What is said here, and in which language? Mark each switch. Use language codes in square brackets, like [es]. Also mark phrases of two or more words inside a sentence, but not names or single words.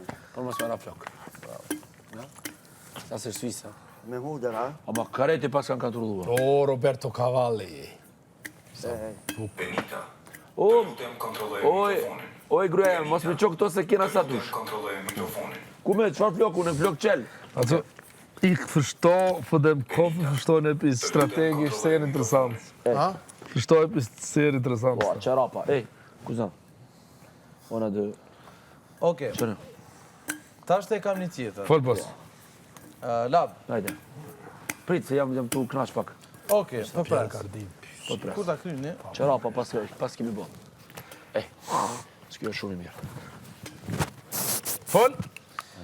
[sq] Por mos me ra flok. Sa se Suisa. Me hudër, ha? Ama kareti pas kanë katrullua. O, Roberto Cavalli. Benita, O, lutem kontrolloj oj, mikrofonin. oj gruaja, mos me qo këto se kena sa dush. Kontrolloj mikrofonin. Ku me, qfar floku, në flok qel? [de] Also, ich verstehe von dem Kopf, verstehe etwas strategisch sehr interessant. Verstehe etwas sehr interessant. [sq] Po, qerapa, ej, kuzan. Ona dë, Okej, qënë, tash te kam një tjetër. Fol boss. Lab, hajde. Prit, se jam tu knaq pak. okej, po pres. Po pres. Kur ta kryni? Qerapa pas kemi bo. S'kjo është shumë i mirë.